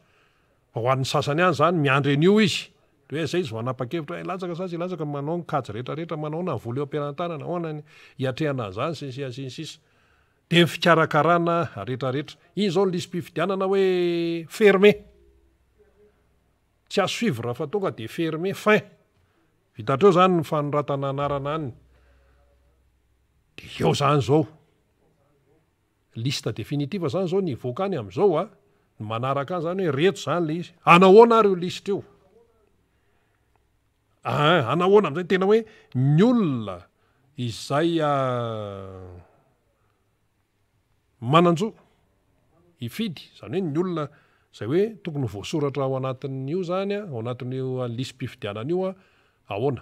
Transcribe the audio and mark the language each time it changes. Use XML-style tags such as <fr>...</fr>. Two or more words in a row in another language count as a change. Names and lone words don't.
<mg>Fa ho an'ny sasany ihany zany miandry an'io izy. De hoe zay izy vao nanapa-kevitra latsaka sa tsy latsaka, manao ny kajy rehetrarehetra, manao na vola eo am-pianan-tanana, ahoana ny hiatrehana an'izany sy ny sisa. De ny fikarakarana rehetrarehetra. Iny zao ny lisam-pifidianana hoe fermé. Tsy</mg> <fr>à suivre</fr> <mg>fa tonga de fermé fin. Vitatreo zany ny fanoratana anarana any. De eo zany zao. Lista définitive zany zao ny voaka any amin'izao ny manaraka any zany hoe reto zany le izy. Anahoana ary io lista io? Anahoana amin'izay tena hoe ny olona izay mananjo hifidy, zany hoe ny olona zay hoe tokony voasoratra ao anatin'io zany, ao anatin'io lisam-pifidianana io ahoana.</mg>